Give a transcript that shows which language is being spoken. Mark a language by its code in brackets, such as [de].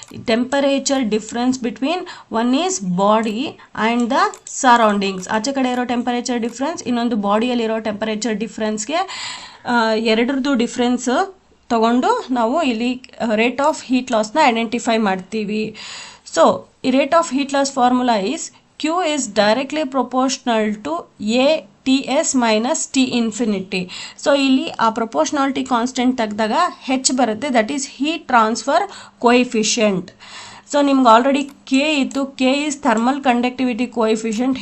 [en] Temperature difference between one is body and the surroundings. [kn] ಆಚೆ ಕಡೆ ಇರೋ ಟೆಂಪರೇಚರ್ ಡಿಫ್ರೆನ್ಸ್, ಇನ್ನೊಂದು ಬಾಡಿಯಲ್ಲಿರೋ ಟೆಂಪರೇಚರ್ ಡಿಫ್ರೆನ್ಸ್ಗೆ ಎರಡರದ್ದು ಡಿಫ್ರೆನ್ಸ್ ತಗೊಂಡು ನಾವು ಇಲ್ಲಿ ರೇಟ್ ಆಫ್ ಹೀಟ್ ಲಾಸ್ನ ಐಡೆಂಟಿಫೈ ಮಾಡ್ತೀವಿ. [en] So ಈ rate of heat loss formula is Q is directly proportional to A TS minus T infinity. [kn] So ಇಲ್ಲಿ ಆ ಪ್ರೊಪೋರ್ಷನಾಲಿಟಿ ಕಾನ್ಸ್ಟೆಂಟ್ ತೆಗೆದಾಗ H ಬರುತ್ತೆ, [en] That is heat transfer coefficient. [kn] So ನಿಮ್ಗೆ already K ಇತ್ತು, [en] K is thermal conductivity coefficient.